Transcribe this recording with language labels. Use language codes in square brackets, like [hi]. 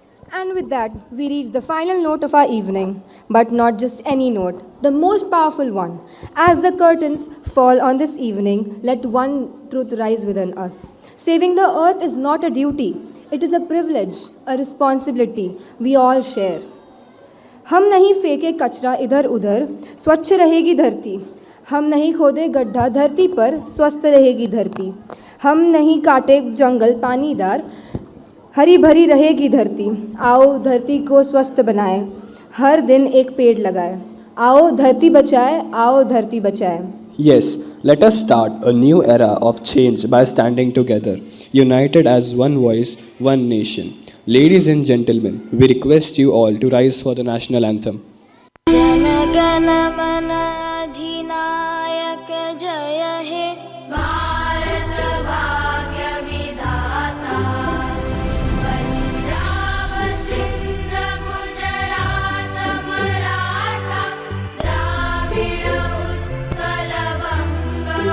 [en] And with that, we reach the final note of our evening. But not just any note, the most powerful one. As the curtains fall on this evening, let one truth rise within us. Saving the earth is not a duty. It is a privilege, a responsibility we all share. [hi] हम नहीं फेंके कचरा इधर उधर, स्वच्छ रहेगी धरती. हम नहीं खोदे गड्ढा धरती पर, स्वस्थ रहेगी धरती. हम नहीं काटे जंगल पानीदार, हरी भरी रहेगी धरती. आओ धरती को स्वस्थ बनाएं, हर दिन एक पेड़ लगाएं. आओ धरती बचाए, आओ धरती बचाए. [en] Yes, let us start a new era of change by standing together, united as one voice, one nation. Ladies and gentlemen, we request you all to rise for the national anthem. [hi] जनगण मन अधिनायक जय हे भारत भाग्य विधाता पंजाब सिंध गुजरात मराठा द्राविड़ उत्कल बंग